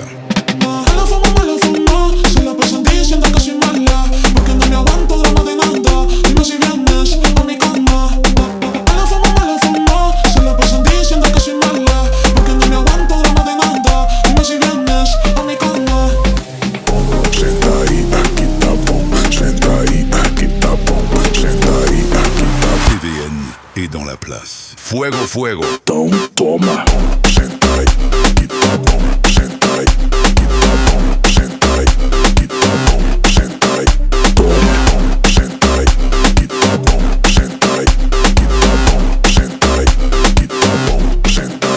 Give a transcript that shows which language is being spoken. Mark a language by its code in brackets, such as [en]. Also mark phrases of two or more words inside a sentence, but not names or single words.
[es] Mala fama, se la pasan diciendo que soy mala, porque no me aguanto drama de nada. Dime si vienes a mi cama. Mala fama, se la pasan diciendo que soy mala, porque no me aguanto drama de nada. Dime si vienes a mi cama. sentai, Kitapon, sentai, Kitapon, sentai, Kitapon. [fr] TVN est dans la place. [es] Fuego, fuego. Toma. Sentai, Kitapon, sentai, Kitapon, sentai, Kitapon, sentai. Toma. Sentai, Kitapon, sentai, Kitapon, sentai, Kitapon, sentai.